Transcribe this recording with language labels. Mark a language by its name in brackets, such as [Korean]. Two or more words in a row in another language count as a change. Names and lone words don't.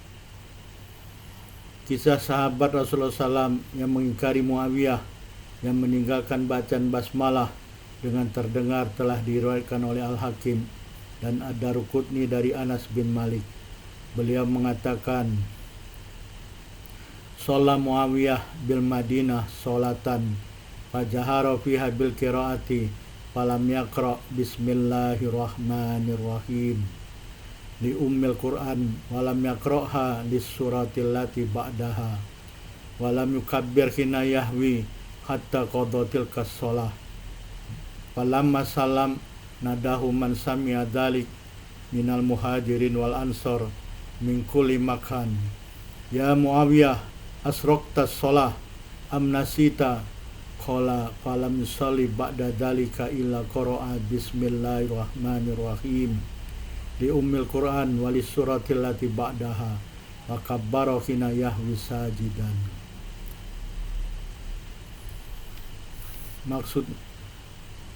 [Indonesian] Kisah sahabat Rasulullah SAW yang mengingkari Muawiyah yang meninggalkan bacaan basmalah dengan terdengar telah diriwayatkan oleh Al-Hakim dan Ad-Daruqutni dari Anas bin Malik. Beliau mengatakan, [Arabic] "صلى معاوية بالمدينة صلاة فجهر فيها بالقراءة فلم يقرأ بسم الله الرحمن الرحيم لأم القرآن ولم يقرأها للسورة التي بعدها ولم يكبر حين يهوي حتى قضى تلك الصلاة. فلما سلم ناداه من سمع ذلك من المهاجرين والأنصار من كل مكان. يا معاوية أسرقت الصلاة أم نسيت? قال فلم يصل بعد ذلك إلا قرأ بسم الله الرحمن الرحيم لأم القرآن وللسورة التي بعدها وكبر حين يهوي ساجدا."